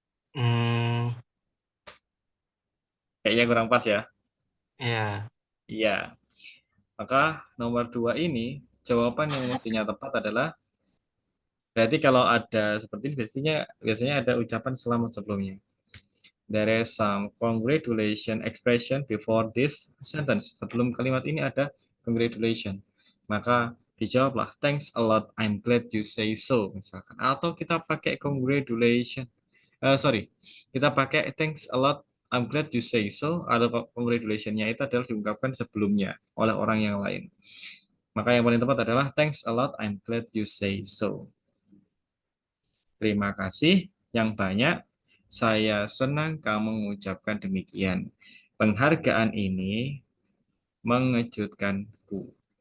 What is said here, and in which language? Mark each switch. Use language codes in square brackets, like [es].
[id] Hmm, Kayaknya kurang pas ya. ya. Iya. Maka nomor 2 ini, jawaban yang mestinya tepat adalah, berarti kalau ada seperti ini, biasanya ada ucapan selamat sebelumnya. [en] There is some congratulation expression before this sentence. [id] Sebelum kalimat ini ada congratulation. Maka dijawablah, [en] thanks a lot, I'm glad you say so. [id] Misalkan. Atau kita pakai congratulation. Sorry, kita pakai [en] thanks a lot, I'm glad you say so. [id] Atau congratulation-nya itu adalah diungkapkan sebelumnya oleh orang yang lain. Maka yang paling tepat adalah [en] thanks a lot, I'm glad you say so. [id] Terima kasih yang banyak. Saya senang kamu mengucapkan demikian. Penghargaan ini mengejutkanku.